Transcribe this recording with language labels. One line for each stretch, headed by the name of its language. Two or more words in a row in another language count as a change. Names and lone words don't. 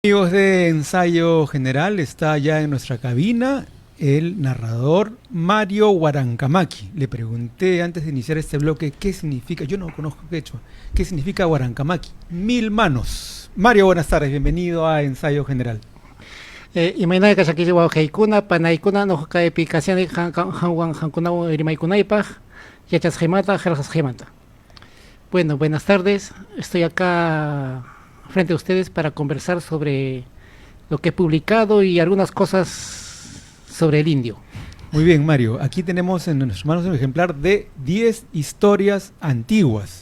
Spanish: Amigos de Ensayo General, está ya en nuestra cabina el narrador Mario Huarancamaqui. Le pregunté antes de iniciar este bloque qué significa, yo no conozco quechua, qué significa Huarancamaqui. 1000 manos. Mario, buenas tardes, bienvenido a Ensayo General.
Quechua: Imaynay kashakiwa haykuna panaykuna nuqaypi kasiani hankunawan rimaykunaypaq yachasqaymanta qillqasqaymanta.
Spanish: Bueno, buenas tardes. Estoy acá frente a ustedes para conversar sobre lo que he publicado y algunas cosas sobre el indio. Muy bien, Mario. Aquí tenemos en nuestras manos un ejemplar de 10 historias antiguas.